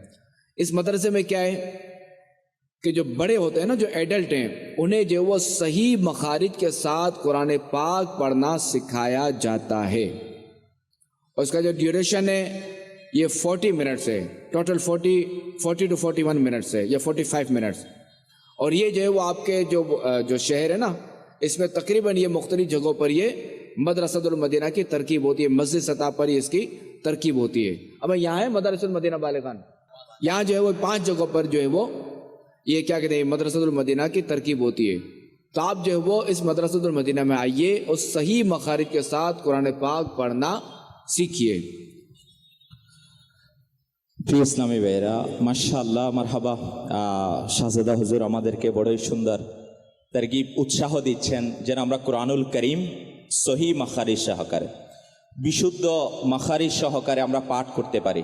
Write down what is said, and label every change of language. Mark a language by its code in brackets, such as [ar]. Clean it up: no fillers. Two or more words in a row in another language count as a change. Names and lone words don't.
[ur] اس مدرسے میں کیا ہے کہ جو بڑے ہوتے ہیں نا، جو ایڈلٹ ہیں، انہیں جو وہ صحیح مخارج کے ساتھ قرآن پاک پڑھنا سکھایا جاتا ہے، اور اس کا جو ڈیوریشن ہے یہ 40 منٹس ہے، ٹوٹل 40 to 41 منٹس ہے یا 45 منٹس، اور یہ جو ہے وہ آپ کے جو شہر ہے نا، اس میں تقریباً یہ مختلف جگہوں پر یہ مدرسۃ المدینہ کی ترکیب ہوتی ہے، مسجد سطح پر یہ اس کی ترکیب ہوتی ہے۔ اب یہاں ہے مدرسۃ المدینہ بالغان، یہاں جو ہے وہ 5 جگہوں پر جو ہے وہ یہ کیا کہتے ہیں مدرسۃ المدینہ کی ترکیب ہوتی ہے۔ تو آپ جو ہے وہ اس مدرسۃ المدینہ میں آئیے اور صحیح مخارج کے ساتھ قرآن پاک پڑھنا سیکھیے۔ [bn] প্রিয় ইসলামী ভাইরা, মাশাআল্লাহ, মারহাবা। শাহজাদা হুজুর আমাদেরকে বড়ই সুন্দর তারগিব উৎসাহ দিচ্ছেন যেন আমরা কোরআনুল করিম সহি মাখারিজ সহকারে, বিশুদ্ধ মাখারিজ সহকারে আমরা পাঠ করতে পারি।